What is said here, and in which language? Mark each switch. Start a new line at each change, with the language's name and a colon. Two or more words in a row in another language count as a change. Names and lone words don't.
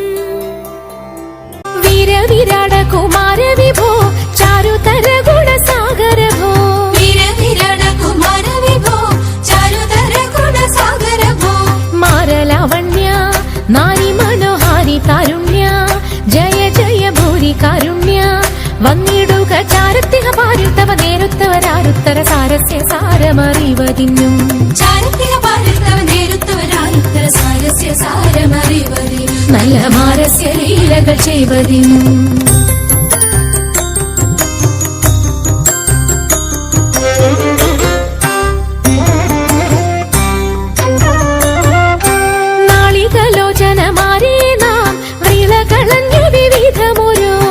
Sanskrit: वीरविराट कुमार विभो चारुतर गुणसागर भो, वीरविराट कुमार विभो चारुतर गुणसागर भो। मारलावण्य नारी मनोहारी कारुण्य जय जय भूरि कारुण्य
Malayalam: വന്നിടുക ചാരത്തിക പാരിൽ തവ നേരുത്തവരാരുത്തര സാരസ്യ സാരമറിവതിന്നു, ചാരത്തിക പാരിൽ തവ നേരുത്തവരാരുത്തര സാരസ്യ സാരമറിവതിന്നു, നല്ല മാരസ്യ ലീലകൾ ചെയ്വതിന്നു. നാളികലോചനമാരേ നാം വിളകളഞ്ഞു വിവിധമൊരു,